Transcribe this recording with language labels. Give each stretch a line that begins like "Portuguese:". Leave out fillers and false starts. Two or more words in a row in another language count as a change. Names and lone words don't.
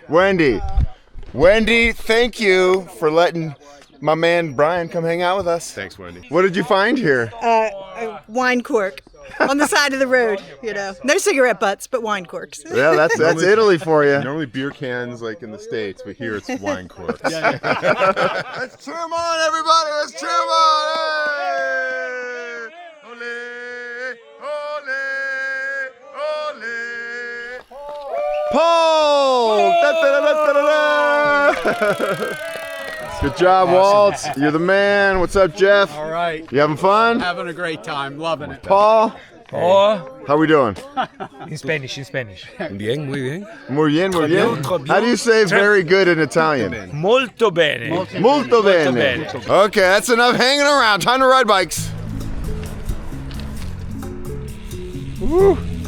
English: Wendy, thank you for letting my man Brian come hang out with us. Thanks, Wendy. What did you find here? A wine cork on the side of the road, No cigarette butts, but wine corks. Yeah, that's Italy for you. Normally beer cans like in the States, but here it's wine corks. Let's cheer 'em on, everybody. Let's cheer 'em on. Hey!
Spanish: Ole, ole, ole.
English: Paul! Da-da-da-da-da-da. Good job, Walt. You're the man. What's up, Jeff? All right. You having fun? Having a great time. Loving it. Paul? How we doing? In Spanish.
Spanish: Bien, muy bien. Muy bien, muy bien.
English: How do you say very good in Italian?
Italian: Molto bene. Molto bene.
English: Okay, that's enough hanging around. Time to ride bikes. Woo.